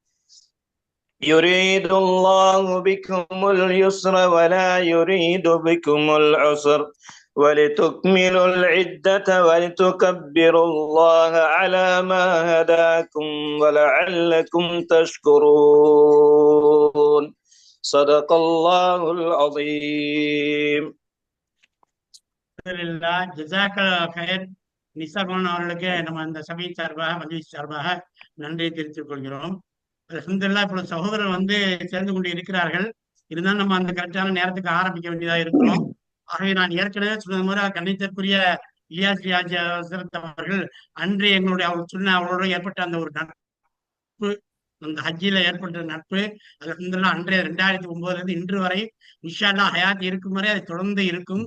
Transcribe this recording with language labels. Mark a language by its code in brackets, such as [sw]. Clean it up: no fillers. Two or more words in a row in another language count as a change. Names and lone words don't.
[ar] يريد الله بكم اليسر ولا يريد بكم العسر ولتكملوا العدة ولتكبروا الله على ما هداكم ولعلكم تشكرون. صدق الله العظيم. الحمد لله جزاك الخير. [ta] நிசாகோன் அவர்களுக்கு நம்ம இந்த சபையின் சார்பாக மஜ்லிஸ் சார்பாக நன்றியை தெரிவித்துக் கொள்கிறோம். அல்ஹம்துலில்லாஹ் இப்பொழுது சகோதரர் வந்து சேர்ந்து கொண்டு இருக்கிறார்கள். இருந்தாலும் நம்ம அந்த கரெக்டான நேரத்துக்கு ஆரம்பிக்க வேண்டியதா இருக்கிறோம். ஆகவே நான் ஏற்கனவே சொன்னது மாதிரி கண்ணியத்திற்குரிய இலியாஸ் ரியாஜ் ஹசரத் அவர்கள் அன்று எங்களுடைய அவர் சொன்ன அவரோட ஏற்பட்ட அந்த ஒரு நட்பு, அந்த ஹஜ்ஜில ஏற்பட்ட நட்பு அல்ஹம்துலில்லாஹ் அன்றைய 2009 இருந்து இன்று வரை [ar] إن شاء الله [ta] ஹயாத் இருக்கும் வரை அது தொடர்ந்து இருக்கும்.